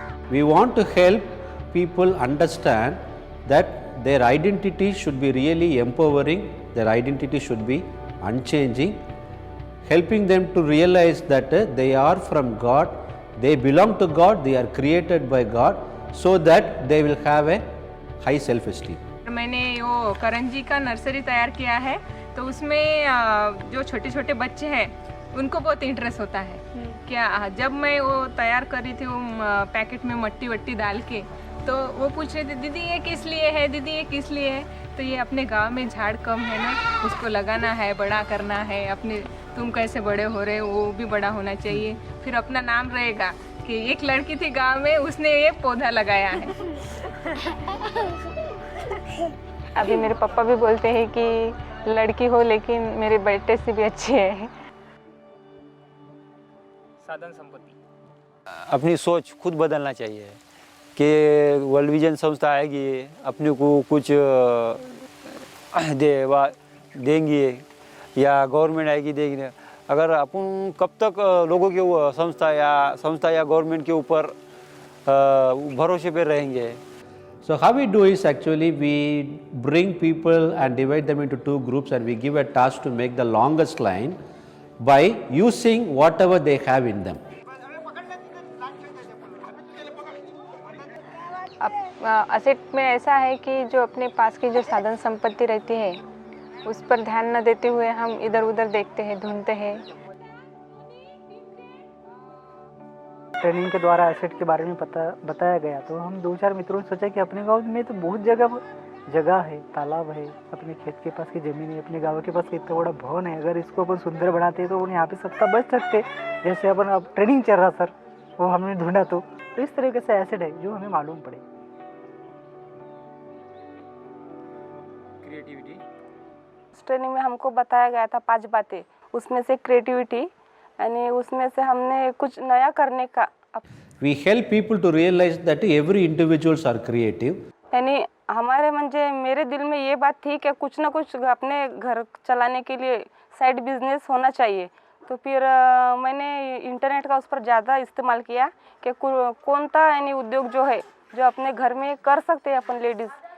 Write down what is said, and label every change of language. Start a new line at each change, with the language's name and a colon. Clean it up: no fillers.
English: We want to help people understand that their identity should be really empowering, their identity should be unchanging, helping them to realize that they are from God, they belong to God, they are created by God, so that they will have a high self-esteem.
Hindi: मैंने वो करंजी का nursery तैयार किया है, तो उसमें जो छोटे छोटे बच्चे हैं उनको बहुत इंटरेस्ट होता है। क्या जब मैं वो तैयार कर रही थी वो पैकेट में मट्टी वट्टी डाल के, तो वो पूछ रहे थे दीदी ये किस लिए है, दीदी ये किस लिए है। तो ये अपने गांव में झाड़ कम है ना, उसको लगाना है, बड़ा करना है, अपने तुम कैसे बड़े हो रहे हो वो भी बड़ा होना चाहिए, फिर अपना नाम रहेगा कि एक लड़की थी गांव में उसने ये पौधा लगाया है। अभी मेरे पापा भी बोलते हैं कि लड़की हो लेकिन मेरे बेटे से भी अच्छी है। साधन संपत्ति अपनी सोच खुद बदलना चाहिए कि वर्ल्ड विजन संस्था आएगी अपने को कुछ देंगी या गवर्नमेंट आएगी देगी। अगर अपन कब तक लोगों के संस्था या गवर्नमेंट के ऊपर भरोसे पे रहेंगे।
English: So how we do is actually we bring people and divide them into two groups and we give a task to make the longest line by using whatever they have in them.
Hindi: Asset में ऐसा है कि जो अपने पास की जो साधन संपत्ति रहती है उस पर ध्यान न देते हुए हम इधर उधर देखते हैं, ढूंढते हैं। ट्रेनिंग के द्वारा एसेट के बारे में बताया गया, तो हम दो चार मित्रों ने सोचा कि अपने गांव में तो बहुत जगह है, तालाब है, अपने खेत के पास की ज़मीन है, अपने गांव के पास इतना बड़ा भवन है, अगर इसको अपन सुंदर बनाते तो अपन यहाँ पे सबका बच सकते। जैसे अपन अब ट्रेनिंग चल रहा सर, वो हमने ढूंढा तो इस तरीके से एसेट है जो हमें मालूम पड़े।
English: creativity
Hindi: ट्रेनिंग में हमको बताया गया था 5 बातें, उसमें से क्रिएटिविटी यानी उसमें से हमने कुछ नया करने का।
English: We help people to realize that every individuals are creative.
Hindi: यानी हमारे मेरे दिल में ये बात थी कि कुछ ना कुछ अपने घर चलाने के लिए साइड बिजनेस होना चाहिए। तो फिर मैंने इंटरनेट का उस पर ज़्यादा इस्तेमाल किया कि कौन सा यानी उद्योग जो है जो अपने घर में कर सकते हैं अपन लेडीज़।